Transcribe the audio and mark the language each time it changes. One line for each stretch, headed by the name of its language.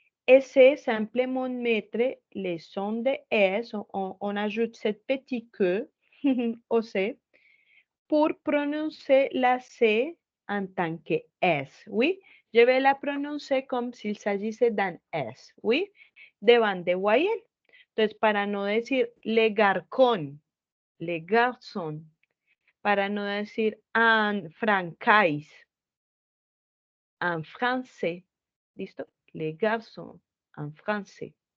French: Et c'est simplement mettre les sons de S. On ajoute cette petite queue au C pour prononcer la C en tant que S. Oui, je vais la prononcer comme s'il s'agissait d'un S. Oui, devant de voyelles.
Spanish: Entonces, para no decir
French: le garçon, le garçon,
Spanish: para no decir en francais, en français, ¿listo?
French: Les garçons, en français.